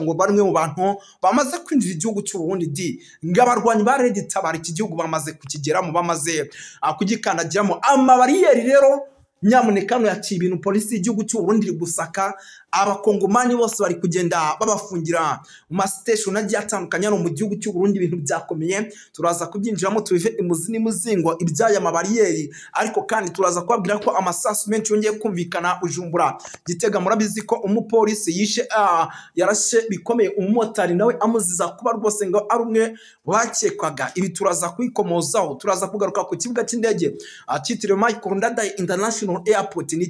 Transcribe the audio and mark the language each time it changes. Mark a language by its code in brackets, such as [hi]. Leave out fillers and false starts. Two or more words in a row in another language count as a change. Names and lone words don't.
[rw] ngo bamwe mu bantu bamaze kwinjira igihugu cy'u Burundi ngabarwanyi ba Red Tabara iki gihugu bamaze kukigeramo bamaze kugikandagiramo amabariyeri rero nyamuneka yaciye ibintu polisi y'igihugu cy'u Burundi iri gusaka abakongomani bose bari kugenda babafungira mu station agiye atandukanye no mu gihugu cy'u Burundi ibintu byakomeye turaza kubyinjiramo tubive imuzi n'imuzingo ibyaya mabariyeri ariko kandi turaza kubabwira ko amasasu menshi yongeye kumvikana Bujumbura Gitega murabizi ko umupolisi yishe yarashe bikomeye umumotari nawe amuziza kuba rwose ngo ari umwe wakekwaga ibi turaza kwikomozaho turaza kugaruka ku kibuga cy'indege cyitiriwe Michael Ndadaye International Airport ni